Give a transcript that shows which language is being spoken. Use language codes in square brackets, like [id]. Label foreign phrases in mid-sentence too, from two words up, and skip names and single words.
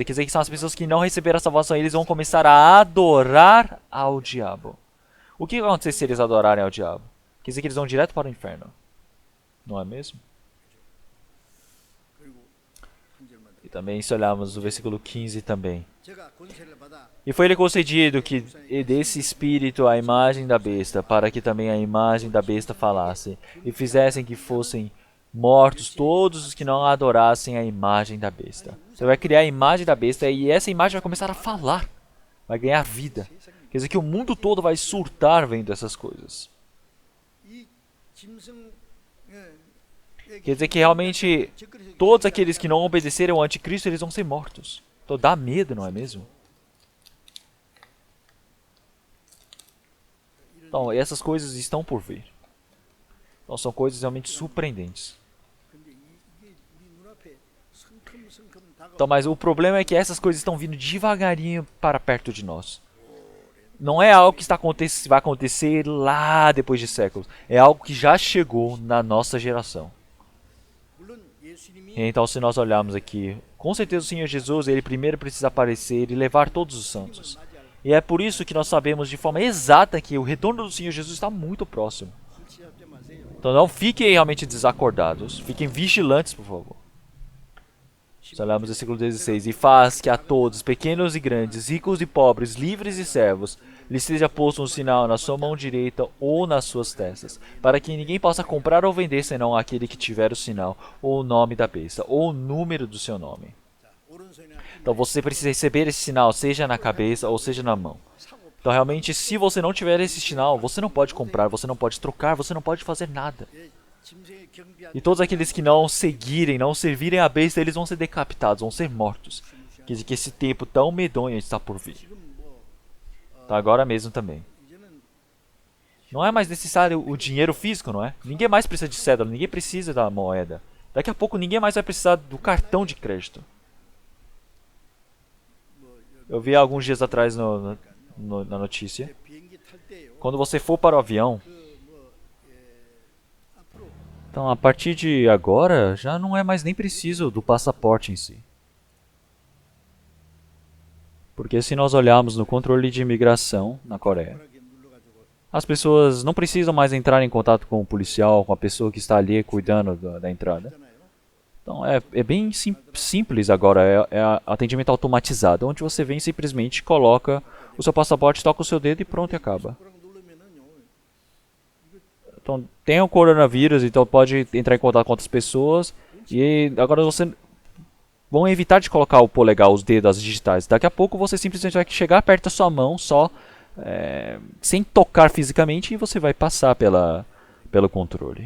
[pt] Quer dizer que são as pessoas que não receberam a salvação e eles vão começar a adorar ao diabo. O que vai acontecer se eles adorarem ao diabo? Quer dizer que eles vão direto para o inferno. Não é mesmo? E também se olharmos o versículo 15 também. [ko] 제가 권세를 받아 [pt] E foi-lhe concedido que desse espírito a imagem da besta, para que também a imagem da besta falasse, e fizessem que fossem mortos todos os que não adorassem a imagem da besta. Você vai criar a imagem da besta e essa imagem vai começar a falar, vai ganhar vida. Quer dizer que o mundo todo vai surtar vendo essas coisas. [ko] 이 짐승 [pt] Quer dizer que realmente todos aqueles que não obedeceram ao anticristo, eles vão ser mortos. Então dá medo, não é mesmo? Então, essas coisas estão por vir. Então, são coisas realmente surpreendentes. [ko] 근데 이게 우리 눈앞에 성큼성큼 다가오고 [pt] Então, mas o problema é que essas coisas estão vindo devagarinho para perto de nós. Não é algo que vai acontecer lá depois de séculos. É algo que já chegou na nossa geração. [ko] 물론 예수님이 [pt] Então, se nós olharmos aqui, com certeza o Senhor Jesus, ele primeiro precisa aparecer e levar todos os santos. E é por isso que nós sabemos de forma exata que o retorno do Senhor Jesus está muito próximo. [ko] 불치하지 마세요. [pt] Então não fiquem realmente desacordados, fiquem vigilantes, por favor. Se olharmos o versículo 16, e faz que a todos, pequenos e grandes, ricos e pobres, livres e servos, lhe seja posto um sinal na sua mão direita ou nas suas testas, para que ninguém possa comprar ou vender senão aquele que tiver o sinal, ou o nome da besta, ou o número do seu nome. [ko] 오른손이나 [pt] Então você precisa receber esse sinal, seja na cabeça ou seja na mão. Então realmente, se você não tiver esse sinal, você não pode comprar, você não pode trocar, você não pode fazer nada. [ko] 짐승의 경비한 [pt] E todos aqueles que não seguirem, não servirem a besta, eles vão ser decapitados, vão ser mortos. Quer dizer que esse tempo tão medonho está por vir. [ko] 지금 뭐 [pt] Tá agora mesmo também. [ko] 이제는 [pt] Não é mais necessário o dinheiro físico, não é? Ninguém mais precisa de cédula, ninguém precisa da moeda. Daqui a pouco ninguém mais vai precisar do cartão de crédito. Eu vi alguns dias atrás na notícia. [ko] 비행기 탈 때요. [pt] Quando você for para o avião, [ko] 앞으로 [pt] então a partir de agora já não é mais nem preciso do passaporte em si. Porque se nós olharmos no controle de imigração na Coreia, [ko] 편하게 눌러가지고 [pt] as pessoas não precisam mais entrar em contato com o policial, com a pessoa que está ali cuidando da entrada. [ko] 있잖아요. [pt] Então é bem simples agora, é atendimento automatizado, onde você vem e simplesmente coloca o seu passaporte, toca o seu dedo e pronto, e acaba. [ko] 그랑 누르면은요. [pt] Então tem o coronavírus, então pode entrar em contato com outras pessoas e agora você vão evitar de colocar o polegar, os dedos, as digitais. Daqui a pouco você simplesmente vai chegar perto da sua mão só sem tocar fisicamente e você vai passar pelo controle.